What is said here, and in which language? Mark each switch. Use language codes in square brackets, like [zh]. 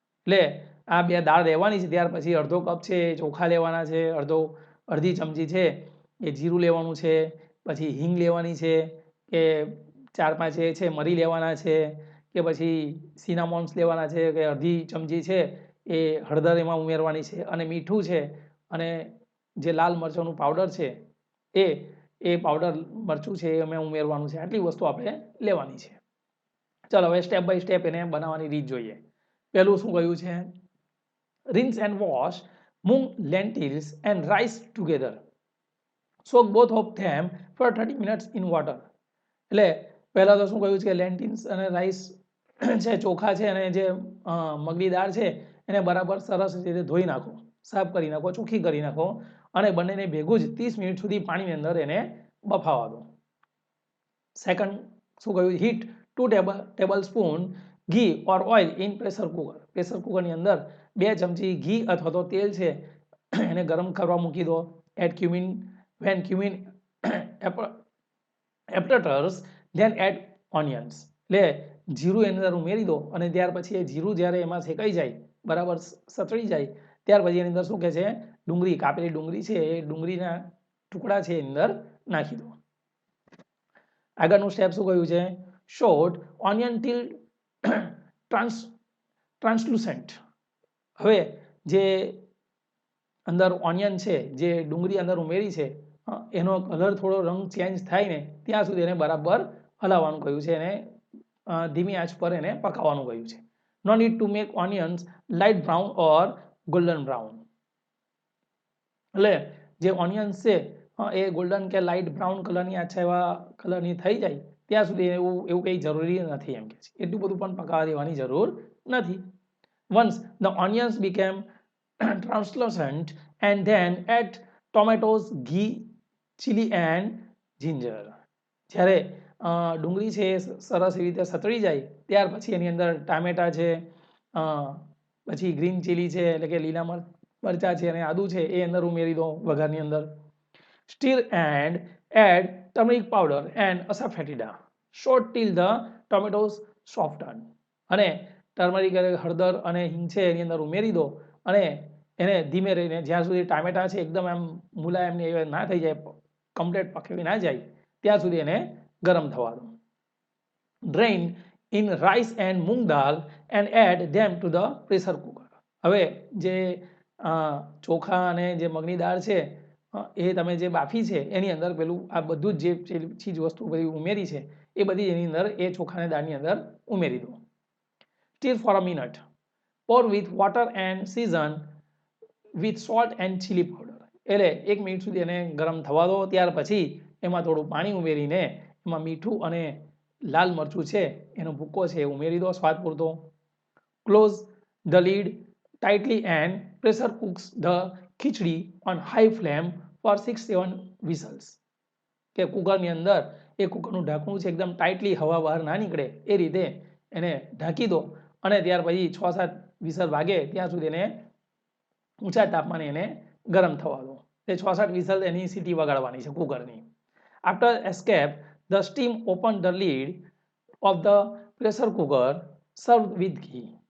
[gu] એટલે આ બે દાળ લેવાની છે. ત્યાર પછી અડધો કપ છે ચોખા લેવાના છે, અડધી ચમચી છે એ જીરું લેવાનું છે, પછી હિંગ લેવાની છે, કે 4-5 છે મરી લેવાના છે, કે પછી સિનામોન્સ લેવાના છે, કે અડધી ચમચી છે એ હળદર એમાં ઉમેરવાની છે અને મીઠું છે અને જે લાલ મરચાંનું પાવડર છે એ પાવડર મરચું છે એ અમે ઉમેરવાનું છે. આટલી વસ્તુ આપણે લેવાની છે. ચાલો હવે સ્ટેપ બાય સ્ટેપ એને બનાવવાની રીત જોઈએ. પહેલું શું કહ્યું છે? [en] rinse and wash mung, lentils and rice together. Soak both of them for 30 minutes in water. [gu] એટલે પહેલા તો શું કહ્યું છે કે લેન્ટિલ્સ અને રાઈસ છે, ચોખા છે અને જે મગની દાળ છે એને બરાબર સરસ રીતે ધોઈ નાખો, સાફ કરી નાખો, ચોખ્ખી કરી નાખો અને બંનેને ભેગું જ 30 મિનિટ સુધી પાણીની અંદર એને બફાવા દો. સેકન્ડ શું કહ્યું? [en] Heat 2 tablespoon ghee or oil in pressure cooker. [gu] Pressure કુકરની અંદર 2 ચમચી ઘી અથવા તો તેલ છે એને ગરમ કરવા મૂકી દો. [en] Add cumin when cumin appetiters then add onions. [gu] એટલે જીરું એની અંદર ઉમેરી દો અને ત્યાર પછી એ જીરું જ્યારે એમાં શેકાઈ જાય, બરાબર સતળી જાય, ત્યાર પછી એની અંદર શું કહે છે? ડુંગળી, કાપેલી ડુંગળી છે એ ડુંગળીના ટુકડા છે એની અંદર નાખી દો. આગળનું સ્ટેપ શું કહ્યું છે? [en] Saute onion till translucent. [gu] હવે જે અંદર ઓનિયન છે, જે ડુંગળી અંદર ઉમેરી છે, એનો કલર થોડો રંગ ચેન્જ થાય ને ત્યાં સુધી એને બરાબર હલાવવાનું કહ્યું છે. એને ધીમી આંચ પર એને પકાવવાનું કહ્યું છે. [en] No need to make onions light brown or golden brown. [gu] એટલે જે ઓનિયન્સ છે એ ગોલ્ડન કે લાઇટ બ્રાઉન કલરની આછા એવા કલરની થઈ જાય ત્યાં સુધી એવું કંઈ જરૂરી નથી એમ કે છે. એટલું બધું પણ પકાવવા દેવાની જરૂર નથી. [en] Once the onions became translucent and then add tomatoes, ghee, chili and ginger. [gu] જ્યારે ડુંગળી છે એ સરસ એવી રીતે સતળી જાય ત્યાર પછી એની અંદર ટામેટા છે, પછી ગ્રીન ચીલી છે એટલે કે લીલા મરચાં છે અને આદુ છે એ અંદર ઉમેરી દો વઘારની અંદર. [en] Stir and add turmeric powder and asafoetida. Saute till the tomatoes soften. [gu] અને ટર્મરિક હળદર અને હિંગ છે એની અંદર ઉમેરી દો અને એને ધીમે રહીને જ્યાં સુધી ટામેટા છે એકદમ એમ મુલાયમ ના થઈ જાય, કમ્પ્લીટ પકવી ના જાય ત્યાં સુધી એને ગરમ થવા દો. [en] Drain in rice and moong dal and add them to the pressure cooker. [gu] હવે જે ચોખા અને જે મગની દાળ છે એ તમે જે બાફી છે એની અંદર પેલું આ બધું જ જે ચીજ વસ્તુ બધી ઉમેરી છે એ બધી એની અંદર એ ચોખાને દાળની અંદર ઉમેરી દો. [en] Stir for a minute. Pour with water and season with salt and chili powder. [gu] એટલે 1 મિનિટ સુધી એને ગરમ થવા દો. ત્યાર પછી એમાં થોડું પાણી ઉમેરીને એમાં મીઠું અને લાલ મરચું છે એનો ભૂકો છે એ ઉમેરી દો સ્વાદ પૂરતો. Close the lid tightly and pressure cooks the khichdi on high flame for 6-7 whistles. કે કુકરની અંદર એ કુકરનું ઢાંકણું છે એકદમ ટાઈટલી હવા બહાર ના નીકળે એ રીતે એને ઢાંકી દો અને ત્યાર પછી 6-7 વિસલ વાગે ત્યાં સુધી એને ઊંચા તાપમાને એને ગરમ થવા દો. તે 6-7 વિસલ એની સીટી વગાડવાની છે કુકરની. [en] After escape the steam open the lid of the pressure cooker, serve with ghee.